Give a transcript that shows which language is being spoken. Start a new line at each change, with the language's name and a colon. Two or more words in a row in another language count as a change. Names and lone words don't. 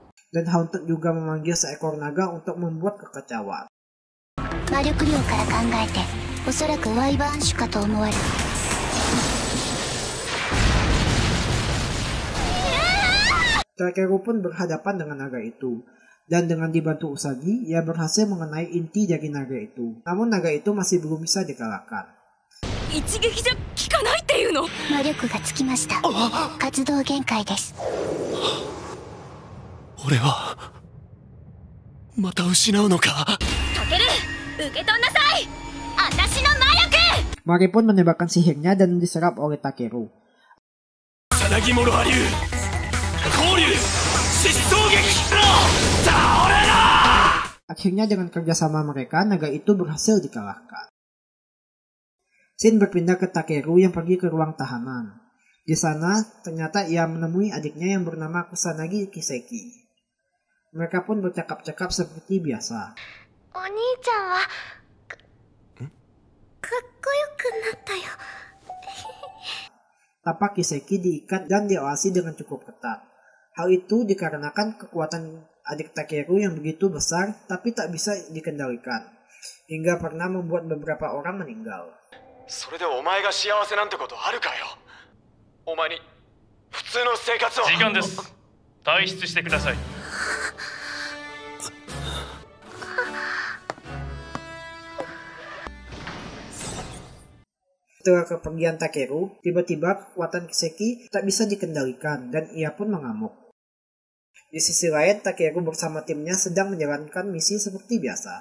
Indonesian: Dan Haunted juga memanggil seekor naga untuk membuat kekacauan.
Japanese: 魔力量から考えておそらくワイバーン種かと思われる。
Indonesian: Takeru pun berhadapan dengan naga itu. Dan dengan dibantu Usagi, ia berhasil mengenai inti dari naga itu. Namun naga itu masih belum bisa dikalahkan.
Japanese: 一撃じゃ効かないっていうの？魔力がつきました。活動限界です。俺はまた失うのか。タケル、受け取んなさい。私の魔力。
Indonesian: Mari pun menembakkan sihirnya dan diserap oleh Takeru.
Japanese: さなぎもろは流交流疾走撃倒れろ。
Indonesian: Akhirnya dengan kerjasama mereka, naga itu berhasil dikalahkan. Shin berpindah ke Takeru yang pergi ke ruang tahanan. Di sana, ternyata ia menemui adiknya yang bernama Kusanagi Kiseki. Mereka pun bercakap-cakap seperti biasa. Tapak Kiseki diikat dan diawasi dengan cukup ketat. Hal itu dikarenakan kekuatan adik Takeru yang begitu besar tapi tak bisa dikendalikan, hingga pernah membuat beberapa orang meninggal.
Japanese: それでお前が幸せなんてことあるかよ。お前に普通の生活を。時間です。退出してください。
Indonesian: Setelah kepergian Takeru, tiba-tiba kekuatan Kiseki tak bisa dikendalikan dan ia pun mengamuk. Di sisi lain, Takeru bersama timnya sedang menjalankan misi seperti biasa.